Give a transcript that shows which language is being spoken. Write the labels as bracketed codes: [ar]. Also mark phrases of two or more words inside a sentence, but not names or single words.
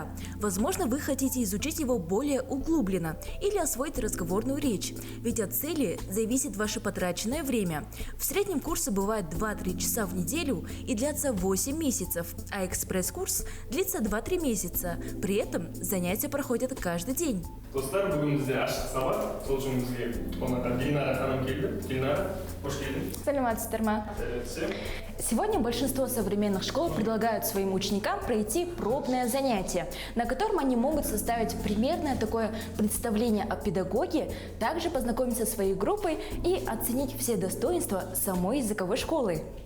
[ru] Возможно, вы хотите изучить его более углубленно или освоить разговорную речь, ведь от цели зависит ваше потраченное время. В среднем курсы бывают 2-3 часа в неделю и длятся 8 месяцев, а экспресс-курс длится 2-3 месяца. При этом занятия проходят каждый день. [kk] Достар, бүгін бізде ашық сабақ, сол үшін бізге қонақтар Дильнара ханым келді. Дильнара, қош келдің. Саламатсыздар. [ru] Сегодня большинство современных школ предлагают своим ученикам пройти пробное занятие, на котором они могут составить примерное такое представление о педагоге, также познакомиться со своей группой и оценить все достоинства самой языковой школы.